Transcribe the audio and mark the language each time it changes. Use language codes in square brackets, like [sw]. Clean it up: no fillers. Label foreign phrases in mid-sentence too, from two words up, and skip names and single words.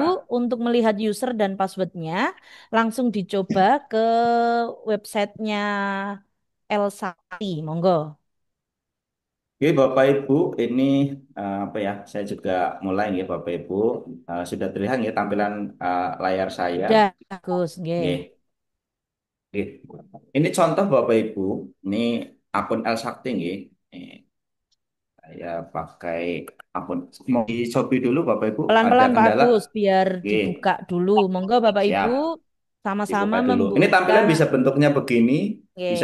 [id] Ibu untuk melihat user dan passwordnya langsung dicoba ke websitenya Elsati. Monggo. Oke, Bapak Ibu, ini apa ya? Saya juga mulai ya Bapak Ibu. Sudah terlihat ya tampilan layar saya. Sudah Agus nggih. [jv] Nggih, nggih. [id] Ini contoh Bapak Ibu, ini akun El Sakti nggih. Nih, saya pakai akun mau di Shopee dulu Bapak Ibu. Ada Pelan-pelan Pak kendala? Agus biar Nggih, dibuka dulu. Monggo Bapak Ibu siap. sama-sama Dibuka dulu. Ini membuka. tampilan bisa bentuknya begini, bisa